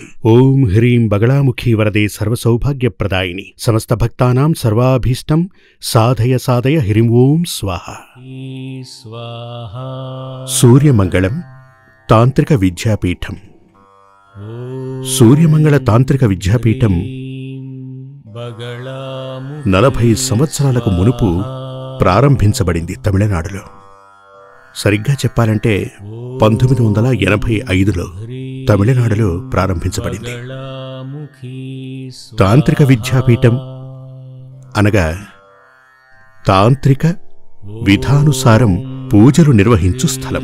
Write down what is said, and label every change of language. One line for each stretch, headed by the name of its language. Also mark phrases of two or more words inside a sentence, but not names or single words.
Sanskrit: ओम ह्रीं बगलामुखी वरदे सर्वसौभाग्यप्रदायिनी समस्त भक्तानां सर्वाभीष्टं साधय साधय ह्रीं ओम स्वाहा।
Telugu: सूर्यमंगलम तांत्रिक विद्यापीठम। सूर्यमंगल तांत्रिक विद्यापीठम 40 సంవత్సరాలకు మునుపు ప్రారంభించబడింది తమిళనాడులో. సరిగ్గా చెప్పాలంటే 1985లో తమిళనాడులో ప్రారంభించబడింది. తాంత్రిక విద్యాపీఠం అనగా తాంత్రిక విధానుసారం పూజలు నిర్వహించు స్థలం.